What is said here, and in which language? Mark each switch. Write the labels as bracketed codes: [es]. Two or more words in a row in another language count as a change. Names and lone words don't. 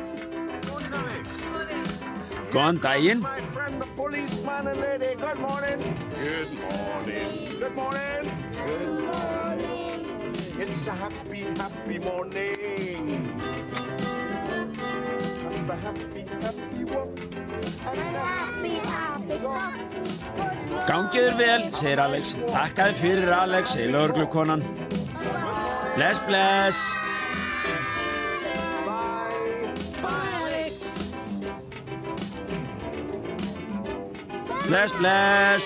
[is] Góðan daginn. [en] My friend, the policeman and lady. Good morning. Good morning. Good morning. Good morning. It's a happy, happy morning. Have a happy, happy walk. And a happy, happy talk. [is] Gangið þér vel, segir Alex. Þakka þér fyrir, Alex, segir lögreglukonan. Bless, bless. Bless, bless.